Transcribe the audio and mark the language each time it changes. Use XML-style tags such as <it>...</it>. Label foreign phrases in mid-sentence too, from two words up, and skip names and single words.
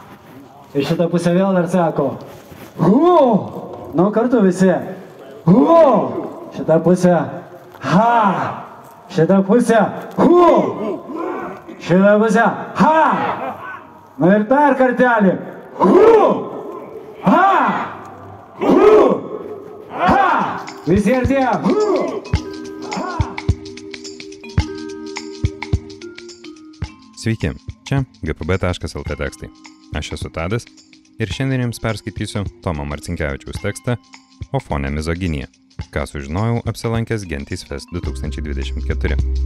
<lt>Ir šita pusė vėl dar sako. Hu! Nu, kartu visi. Hu! Šita pusė. Ha! Šita pusė. Hu! Šita pusė. Ha! Nu ir dar kartelį. Hu! Ha! Hu! Ha! Visi artėja. Hu! Sveiki, čia gpb.lt tekstai. Aš esu Tadas ir šiandien jums perskaitysiu Tomo Marcinkevičiaus tekstą O fone mizoginija, ką sužinojau apsilankęs Gentys Fest 2024.</lt>